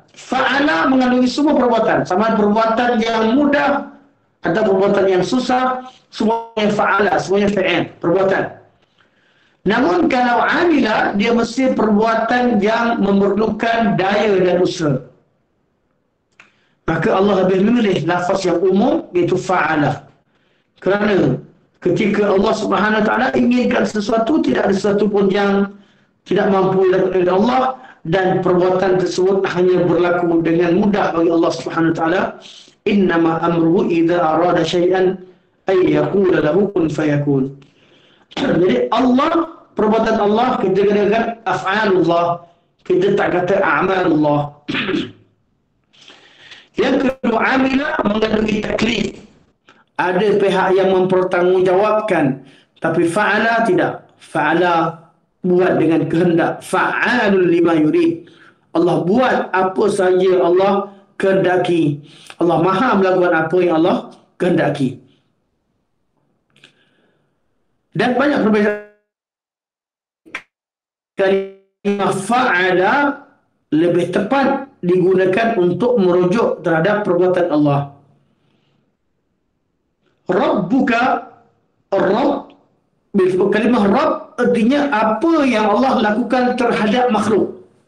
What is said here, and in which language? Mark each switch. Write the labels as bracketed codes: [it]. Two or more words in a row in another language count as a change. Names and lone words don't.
[ms] Fa'ala mengandungi semua perbuatan, sama perbuatan yang mudah atau perbuatan yang susah, semuanya fa'ala, semuanya fi'il, perbuatan. Namun kalau amila, dia mesti perbuatan yang memerlukan daya dan usaha. Maka Allah lebih memilih lafaz yang umum, iaitu fa'ala. Kerana ketika Allah [ar] سبحانه وتعالى [ms] inginkan sesuatu, tidak ada sesuatu pun yang tidak mampu dilakukan oleh Allah, dan perbuatan tersebut hanya berlaku dengan mudah bagi Allah [ar] سبحانه وتعالى. إنما أمره إذا أراد شيئا أن يقول له كن فيكون. [ms] Jadi Allah, perbuatan Allah, kita katakan af'alullah, kita tak kata a'malullah. Yang kedua, amila mengandungi taklif. Ada pihak yang mempertanggungjawabkan, tapi fa'ala tidak. Fa'ala buat dengan kehendak. [ar] فعال لما يريد. [ms] Allah buat apa saja Allah kehendaki. Allah maha melakukan apa yang Allah kehendaki. Dan banyak perbezaan. Kalimah fa'ala lebih tepat digunakan untuk merujuk terhadap perbuatan Allah. Rabbuka, Rabb, kalimah Rabb artinya apa yang Allah lakukan terhadap makhluk.